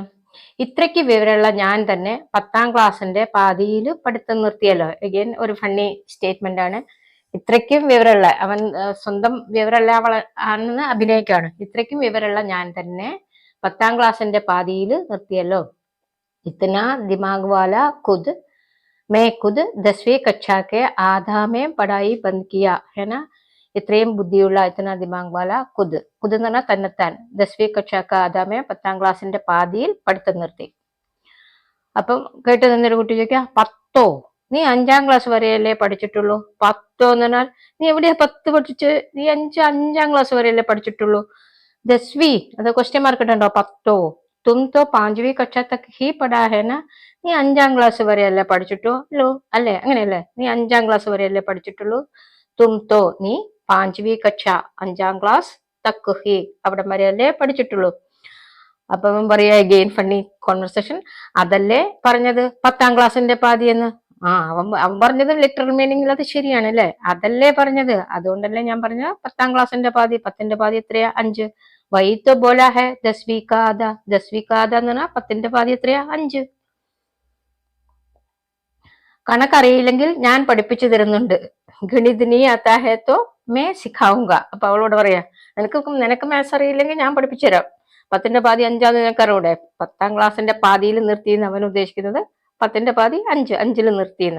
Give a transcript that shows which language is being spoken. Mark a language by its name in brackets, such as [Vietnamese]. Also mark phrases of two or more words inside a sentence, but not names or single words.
[Malayalam] ഇത്രയ്ക്ക് വിവരമുള്ള ഞാൻ തന്നെ 10ാം ക്ലാസ്സിന്റെ പാതിയിൽ പഠിത്തം നിർത്തിയല്ലോ. അഗൈൻ ഒരു ഫണ്ണി സ്റ്റേറ്റ്മെന്റ് ആണ്. ഇത്രയ്ക്കും വിവരമുള്ള അവൻ, സ്വന്തം വിവരമുള്ള ആണെന്ന് അഭിനയിക്കാണ്. ഇത്രയ്ക്കും വിവരമുള്ള ഞാൻ തന്നെ 10ാം ക്ലാസ്സിന്റെ പാതിയിൽ നിർത്തിയല്ലോ. [Hindi] इतना दिमाग वाला खुद मैं खुद 10वीं कक्षा के आधा में पढ़ाई बंद किया है ना. [Malayalam] ഇത്രയും ബുദ്ധിയുള്ള [Hindi] इतना दिमाग वाला खुद, [Malayalam] ഖുദ് എന്ന് പറഞ്ഞാൽ തന്നെത്താൻ. [Hindi] 10वीं कक्षा का आधा में [Malayalam] 10ാം ക്ലാസ്സിന്റെ പാതിയിൽ പഠിത്തം നിർത്തി. അപ്പം കേട്ട് നിന്നൊരു കുട്ടി ചോദിക്കുക, 10ഓ, നീ 5ാം ക്ലാസ് വരെയല്ലേ പഠിച്ചിട്ടുള്ളൂ. 10ഓ എന്ന് പറഞ്ഞാൽ നീ എവിടെയാ 10 പഠിച്ച്, നീ 5ാം ക്ലാസ് വരെയല്ലേ പഠിച്ചിട്ടുള്ളൂ. 10വീं അത് ക്വസ്റ്റ്യൻ മാർക്ക് ഇട്ടുണ്ടോ. [Hindi] 10ഓ तुम तो 5वीं कक्षा तक ही पढ़ा है ना, [Malayalam] നീ 5ാം ക്ലാസ് വരെയല്ലേ പഠിച്ചിട്ടുള്ളൂ അല്ലേ, അങ്ങനെയല്ലേ, നീ 5ാം ക്ലാസ് വരെയല്ലേ പഠിച്ചിട്ടുള്ളൂ. [Hindi] तुम तो [Malayalam] നീ [Hindi] 5वीं कक्षा [Malayalam] 5ാം ക്ലാസ് [Hindi] तक ही [Malayalam] അവിടെ വരെയല്ലേ പഠിച്ചിട്ടുള്ളൂ. അപ്പൊ അവൻ പറയാ [English] again funny conversation, [Malayalam] അതല്ലേ പറഞ്ഞത് 10ാം ക്ലാസ്സിന്റെ പാതി എന്ന്. അവൻ പറഞ്ഞത് [English] literal meaning [Malayalam] അത് ശരിയാണ് അല്ലേ, അതല്ലേ പറഞ്ഞത്, അതുകൊണ്ടല്ലേ ഞാൻ പറഞ്ഞ 10ാം ക്ലാസ്സിന്റെ പാതി. 10ന്റെ പാതി എത്രയാ, 5. [Hindi] वह तो बोला है 10वीं का आधा, 10वीं का आधा [Malayalam] എന്ന് പറഞ്ഞാൽ 10ന്റെ പാതി എത്രയാ, 5. കണക്കറിയില്ലെങ്കിൽ ഞാൻ പഠിപ്പിച്ചു തരുന്നുണ്ട്. [Hindi] गणित नहीं आता है तो मैं सिखाऊँगा. [Malayalam] അപ്പൊ അവളോട് പറയാ, നിനക്ക് മാത്സ് അറിയില്ലെങ്കിൽ ഞാൻ പഠിപ്പിച്ചു തരാം. 10ന്റെ പാതി 5ആന്ന് നിനക്കറിയൂടെ. 10ാം ക്ലാസ്സിന്റെ പാതിയിൽ നിർത്തിയെന്ന് അവൻ ഉദ്ദേശിക്കുന്നത് 10ന്റെ പാതി 5 നിർത്തിയെന്ന്.